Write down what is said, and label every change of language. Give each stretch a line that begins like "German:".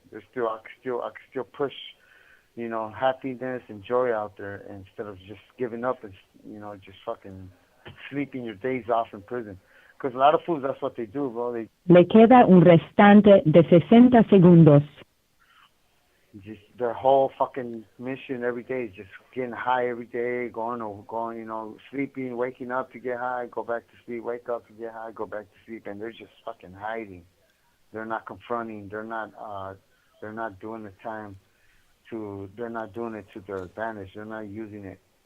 English: I can still push, happiness and joy out there instead of just giving up and, just fucking sleeping your days off in prison. Because a lot of fools, that's what they do, bro.
Spanish: Le queda un restante de 60 segundos.
English: just their whole fucking mission every day is just getting high every day, going, you know, sleeping, waking up to get high, go back to sleep, wake up to get high, go back to sleep, and they're just fucking hiding. They're not confronting. They're not doing the time they're not doing it to their advantage. They're not using it.